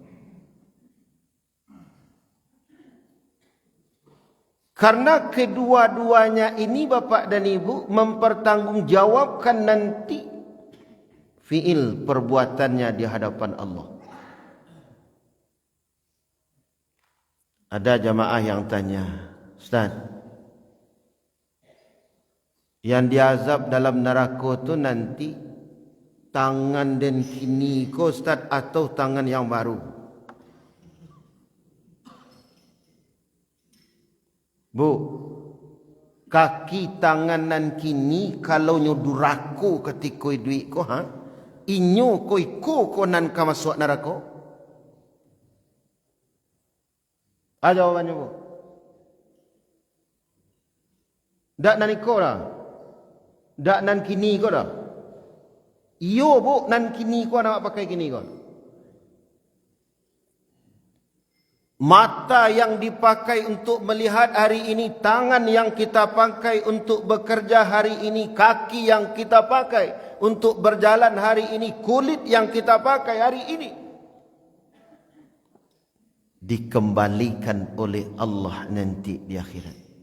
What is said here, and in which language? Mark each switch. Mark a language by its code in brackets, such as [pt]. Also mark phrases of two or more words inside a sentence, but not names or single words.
[id] Karena kedua-duanya ini Bapak dan Ibu mempertanggungjawabkan nanti fiil perbuatannya di hadapan Allah. Ada jamaah yang tanya, Ustaz, yang diazab dalam neraka tu nanti tangan dan kini ko Ustaz atau tangan yang baru? [min] Bu, kaki tangan nan kini kalau nyuduraku ketika duit ko inyo ko iko ko nan ka masuk neraka? [id] Ada jawabannya Bu. [min] Dak nan iko dah. Dak nan kini ko dah. Iyo Bu, nan kini ko nak pakai kini ko. [id] Mata yang dipakai untuk melihat hari ini, tangan yang kita pakai untuk bekerja hari ini, kaki yang kita pakai untuk berjalan hari ini, kulit yang kita pakai hari ini, dikembalikan oleh Allah nanti di akhirat.